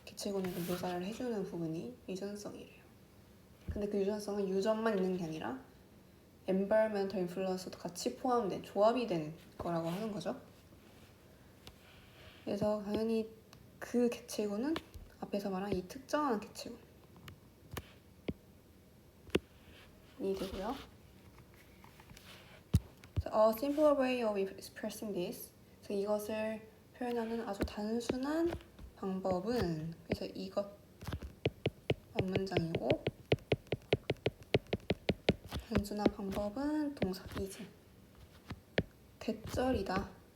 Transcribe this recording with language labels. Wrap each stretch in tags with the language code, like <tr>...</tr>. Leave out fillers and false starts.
<ko>개체군을 묘사를 해주는 부분이 유전성이래요. 근데 그 유전성은 유전만 있는 게 아니라</ko> <en>environmental influence</en> <ko>도 같이 포함된 조합이 된 거라고 하는 거죠. 그래서 당연히 그 개체군은 앞에서 말한 이 특정한 개체군이 되고요.</ko> <en>A simpler way of expressing this.</en> <ko>그래서 이것을 표현하는 아주 단순한 방법은 그래서 이것 앞문장이고 단순한 방법은 동사 is. 대절이다.</ko>